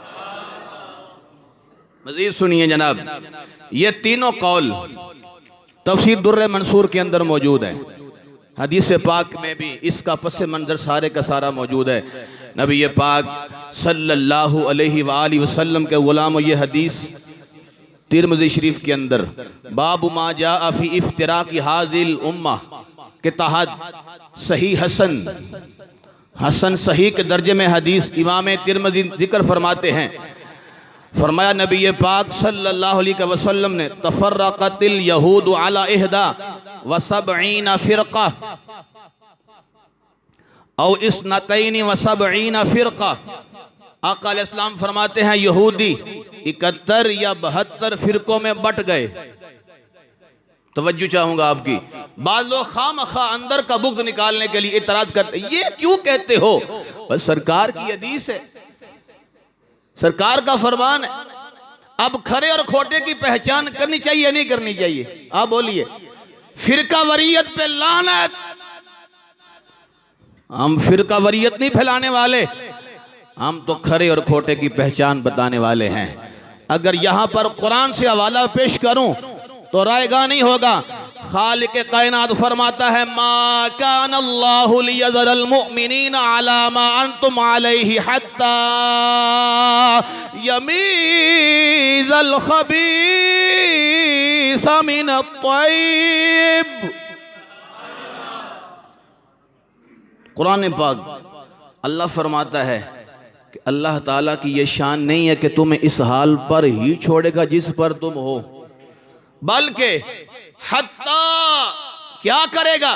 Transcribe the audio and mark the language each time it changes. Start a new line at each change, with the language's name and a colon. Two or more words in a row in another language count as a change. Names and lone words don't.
Hindi: मज़ीद सुनिए जनाब, ये तीनों कौल तफसीर दुर्र मंसूर के अंदर मौजूद है, हदीस पाक में भी इसका पस मंज़र सारे का सारा मौजूद है। नबी पाक
Arabic: صلى الله عليه وآله وسلم
Hindi: के गुलाम, ये हदीस तिरमिज़ी शरीफ के अंदर
Arabic: باب ما جاء في افتراق هذه الأمة
Hindi: के तहत सही हसन सही के दर्जे में हदीस इमाम तिरमिज़ी जिक्र फरमाते हैं। फरमाया नबी पाक
Arabic: صلى الله عليه وسلم
Hindi: ने
Arabic: تفرقت اليهود على إحدى وسبعين فرقة أو اثنتين وسبعين فرقة.
Hindi: आका अलैहिस्सलाम फरमाते हैं यहूदी 71 या 72 फ़िरक़ों में बट गए। तवज्जो चाहूंगा आपकी, बाद लोग खामखा अंदर का बुग़्ज़ निकालने के लिए इतराज करते, ये क्यों कहते हो? बस सरकार की हदीस है, सरकार का फरमान है। अब खरे और खोटे की पहचान करनी चाहिए नहीं करनी चाहिए? आप बोलिए। फिरका वरीयत पे लानत। हम फिरका वरीयत नहीं फैलाने वाले, हम तो खरे और खोटे की पहचान बताने वाले हैं। अगर यहां पर कुरान से हवाला पेश करूं तो रायगा नहीं होगा। खालिक कायनात फरमाता है
Arabic: ما كان الله ليذر المؤمنين على ما أنتم عليه حتى يميز الخبيث من الطيب.
Hindi: कुरान पाक अल्लाह फरमाता है कि अल्लाह ताला की ये शान नहीं है कि तुम्हें इस हाल पर ही छोड़ेगा जिस पर तुम हो, बल्कि हत्ता क्या करेगा?